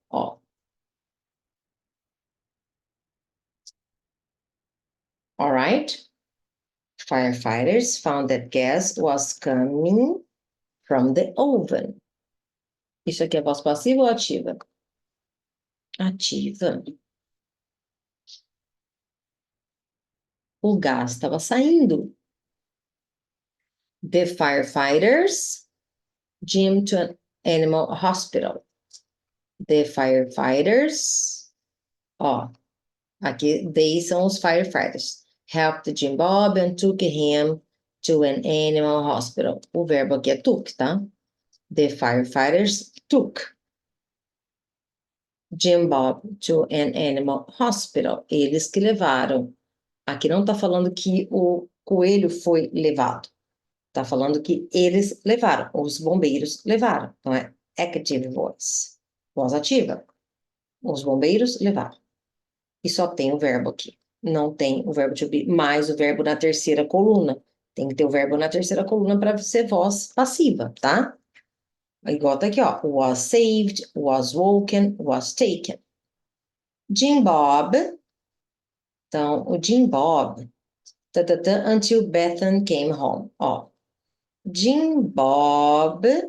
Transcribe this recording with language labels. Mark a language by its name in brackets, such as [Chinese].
[English] All right? Firefighters found that gas was coming from the oven. [Portuguese] Isso aqui é voz passiva ou ativa? Ativa. O gás estava saindo. [English] The firefighters Jim to an animal hospital. The firefighters, [Portuguese] ó, aqui, they são os firefighters. [English] Helped Jim Bob and took him to an animal hospital. [Portuguese] O verbo aqui é took, tá? [English] The firefighters took Jim Bob to an animal hospital. [Portuguese] Eles que levaram. Aqui não tá falando que o coelho foi levado. Tá falando que eles levaram, os bombeiros levaram. Então é [English] active voice. [Portuguese] Voz ativa. Os bombeiros levaram. E só tem o verbo aqui. Não tem o verbo to be, mais o verbo na terceira coluna. Tem que ter o verbo na terceira coluna para ser voz passiva, tá? Igual tá aqui, ó. [English] Was saved, was woken, was taken. [Portuguese] Jim Bob. Então, o Jim Bob. [English] Until Bethan came home. Ó. Jim Bob.